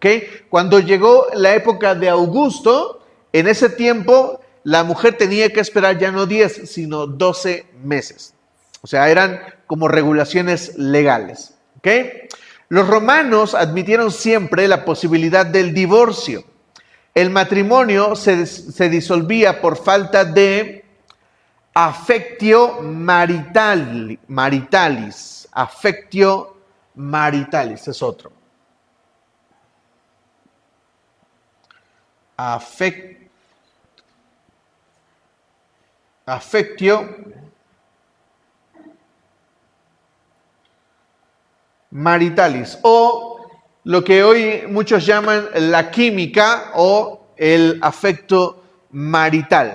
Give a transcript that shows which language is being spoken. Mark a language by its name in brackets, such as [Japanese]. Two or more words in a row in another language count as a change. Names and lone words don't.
[Spanish] Cuando llegó la época de Augusto, en ese tiempo la mujer tenía que esperar ya no 10, sino 12 meses. O sea, eran como regulaciones legales. ¿Ok? Los romanos admitieron siempre la posibilidad del divorcio. El matrimonio se disolvía por falta de [Latin] affectio maritalis. Affectio maritalis [Spanish] es otro. [Latin] Affectio maritalis, [Spanish] o lo que hoy muchos llaman la química o el afecto marital.